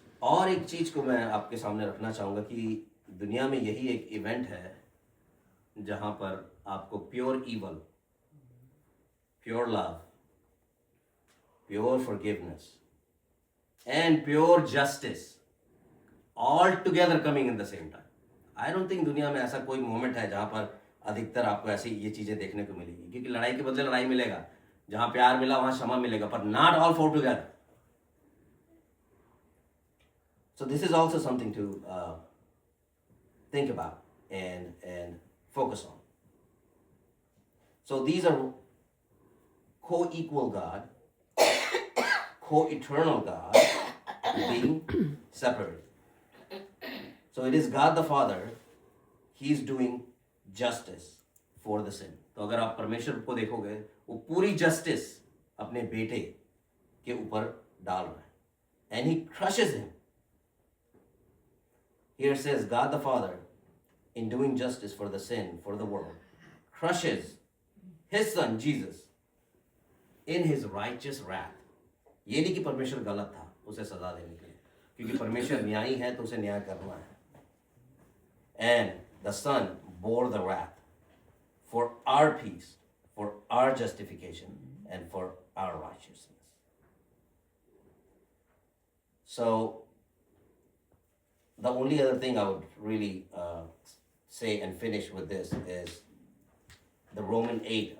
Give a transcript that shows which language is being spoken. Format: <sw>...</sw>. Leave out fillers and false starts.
<hi>और एक चीज को मैं आपके सामने रखना चाहूंगा कि दुनिया में यही एक इवेंट है जहां पर आपको</hi> <en>Pure evil, pure love, pure forgiveness and pure justice all together coming in the same time. I don't think</en> <hi>दुनिया में ऐसा कोई मोमेंट है जहां पर अधिकतर आपको ऐसी ये चीजें देखने को मिलेगी. क्योंकि लड़ाई के बदले लड़ाई मिलेगा, जहां प्यार मिला वहां क्षमा मिलेगा, पर</hi> <en>Not all for together. So this is also something to think about and focus on. So these are co-equal God, co-eternal God being separated. So it is God the Father, He is doing justice for the sin.</en> <hi>तो अगर आप परमेश्वर को देखोगे, वो पूरी justice अपने बेटे के ऊपर डाल रहा है,</hi> <en>and He crushes him. Here says God the Father, in doing justice for the sin, for the world, crushes His Son Jesus in His righteous wrath.</en> <hi>ये नहीं कि परमेश्वर गलत था उसे सजा देने के लिए, क्योंकि परमेश्वर न्यायी है तो उसे न्याय करना है.</hi> <en>And the Son bore the wrath for our peace, for our justification, and for our righteousness. So the only other thing I would really say and finish with this is the Roman 8.</en>